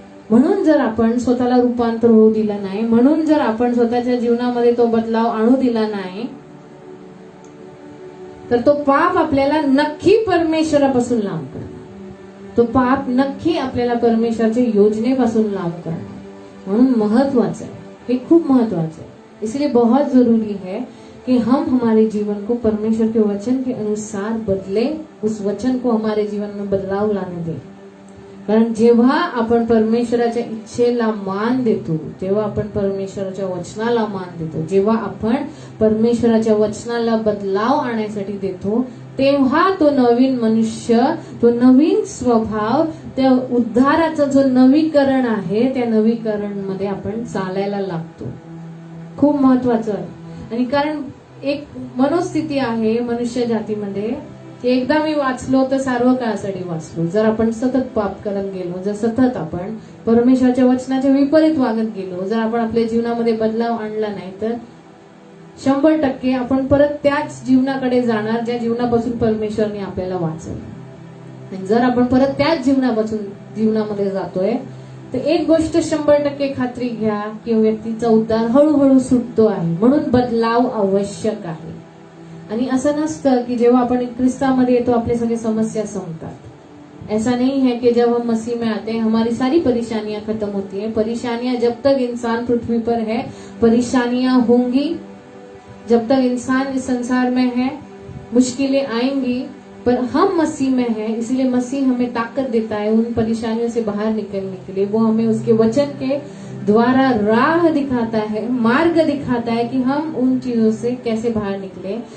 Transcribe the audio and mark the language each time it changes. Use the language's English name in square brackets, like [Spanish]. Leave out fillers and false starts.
[Marathi] म्हणून जर आपण स्वतःला रूपांतर होऊ दिलं नाही, म्हणून जर आपण स्वतःच्या जीवनामध्ये तो बदलाव आणू दिला नाही, तर तो पाप आपल्याला नक्की परमेश्वरापासून लांब करणार, तो पाप नक्की आपल्याला परमेश्वराच्या योजनेपासून लांब करणार. म्हणून महत्वाचं आहे, हे खूप महत्वाचं आहे. [Hindi] इसलिए बहुत जरूरी है कि हम हमारे जीवन को परमेश्वर के वचन के अनुसार बदले, उस वचन को हमारे जीवन में बदलाव लाने दें. [Marathi] कारण जेव्हा आपण परमेश्वराच्या इच्छेला मान देतो, जेव्हा आपण परमेश्वराच्या वचनाला मान देतो, जेव्हा आपण परमेश्वराच्या वचनाला बदलाव आणण्यासाठी देतो, तेव्हा तो नवीन मनुष्य, तो नवीन स्वभाव, त्या उद्धाराचं जो नवीकरण आहे, त्या नवीकरण मध्ये आपण चालायला लागतो. खूप महत्वाचं आहे. आणि कारण एक मनोस्थिती आहे मनुष्य जातीमध्ये की एकदा मी वाचलो तर सर्व काळासाठी वाचलो. जर आपण सतत पाप करत गेलो, जर सतत आपण परमेश्वराच्या वचनाच्या विपरीत वागत गेलो, जर आपण आपल्या जीवनामध्ये बदलाव आणला नाही, तर 100% आपण परत त्याच जीवनाकडे जाणार ज्या जीवनापासून परमेश्वरने आपल्याला वाचवलं. आणि जर आपण परत त्याच जीवनामध्ये जातोय तर एक गोष्ट 100% खात्री घ्या की व्यक्तीचा उद्धार हळूहळू सुटतो आहे. म्हणून बदलाव आवश्यक आहे. आणि असं नसतं की जेव्हा आपण ख्रिस्तामध्ये येतो आपले सगळे समस्या संपतात. [Hindi] ऐसा नहीं है कि जब हम मसीह में आते हैं हमारी सारी परेशानियां खत्म होती हैं. परेशानियां जब तक इंसान पृथ्वी पर है परेशानियां होंगी. जब तक इंसान इस संसार में है मुश्किलें आएंगी. पर हम मसीह में हैं इसलिए मसीह हमें ताकत देता है उन परेशानियों से बाहर निकलने के लिए. वो हमें उसके वचन के द्वारा राह दिखाता है, मार्ग दिखाता है कि हम उन चीजों से कैसे बाहर निकले.